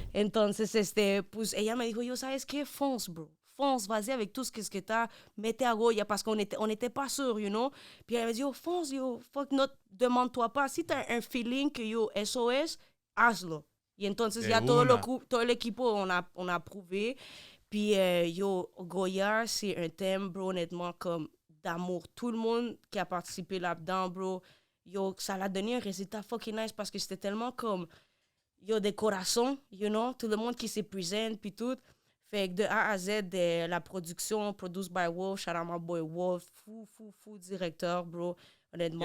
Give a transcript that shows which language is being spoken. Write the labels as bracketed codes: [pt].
[es] Entonces, pues, ella me dijo, yo, ¿sabes qué? [fr] Fonce, bro. Fonce, vas-y avec tout ce que t'as, mettez à Goya, parce qu'on était pas sûrs, [en] you know? [fr] Puis elle m'a dit, yo, fonce, yo, fuck, no, demande-toi pas. Si t'as un feeling que, yo, SOS, [es] hazlo. Y entonces, De ya una. todo el equipo, [fr] on a prouvé. Puis, yo, Goya, c'est un thème, bro, honnêtement, comme d'amour. Tout le monde qui a participé là-dedans, bro, yo, ça l'a donné un résultat [en] fucking nice [fr] parce que c'était tellement comme, yo, des corazones, [en] you know, [fr] tout le monde qui se présente, puis tout. Fait que de A à Z, de la production, [en] produced by Wolf, shout out my boy Wolf, [fr] fou directeur, bro, honnêtement.